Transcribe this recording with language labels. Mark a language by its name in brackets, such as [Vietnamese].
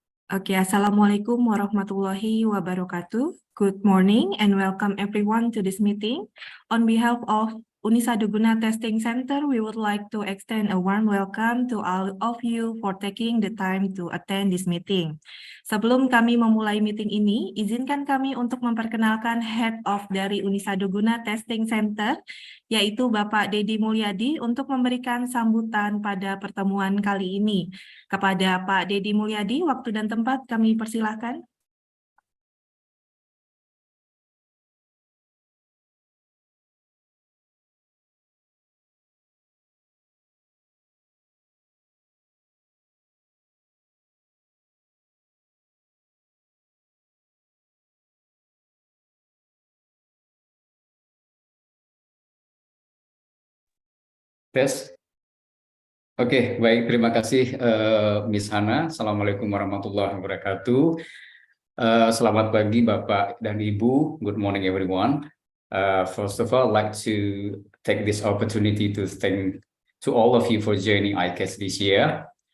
[Arabic] Oke, Assalamualaikum warahmatullahi wabarakatuh. [English] Good morning and welcome everyone to this meeting. On behalf of Unisaduguna Testing Center, we would like to extend a warm welcome to all of you for taking the time to attend this meeting. [Indonesian] Sebelum kami memulai meeting ini, izinkan kami untuk memperkenalkan Head of dari Unisaduguna Testing Center, yaitu Bapak Dedi Mulyadi, untuk memberikan sambutan pada pertemuan kali ini. Kepada Pak Dedi Mulyadi, waktu dan tempat kami persilahkan. Tes. Oke, baik. Terima kasih Miss Hana. [Arabic] Assalamualaikum warahmatullahi wabarakatuh. [Indonesian] Selamat pagi Bapak dan Ibu. [English] Good morning everyone. First of all, I'd like to take this opportunity to thank to all of you for joining ICAS this year.